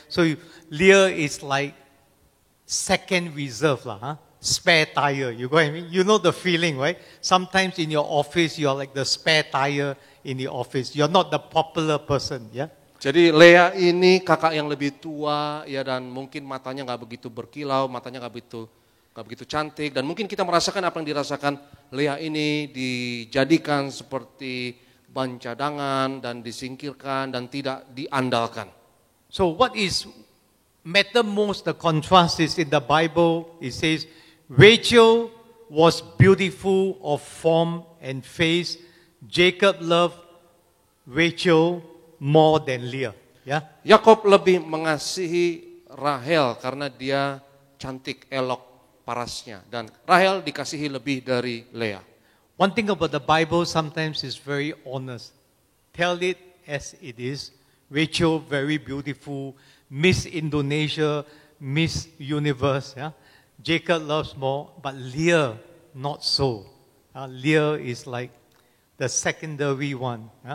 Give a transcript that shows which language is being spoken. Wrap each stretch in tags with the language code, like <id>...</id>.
<en>So Leah is like second reserve, spare tire. You got what I mean? You know the feeling, right? Sometimes in your office, you're like the spare tire in the office. You're not the popular person, yeah?</en> <id>Jadi Lea ini kakak yang lebih tua ya dan mungkin matanya nggak begitu berkilau, matanya nggak begitu cantik dan mungkin kita merasakan apa yang dirasakan Lea ini dijadikan seperti ban cadangan dan disingkirkan dan tidak diandalkan.</id> <en>So what is matter most, the contrast is in the Bible, it says Rachel was beautiful of form and face. Jacob loved Rachel more than Leah.</en> <id>Ya. Yakob lebih mengasihi Rahel karena dia cantik, elok parasnya dan Rahel dikasihi lebih dari Lea.</id> <en>One thing about the Bible sometimes is very honest. Tell it as it is. Rachel very beautiful, Miss Indonesia, Miss Universe. Yeah? Jacob loves more, but Leah not so. Leah is like the secondary one.</en>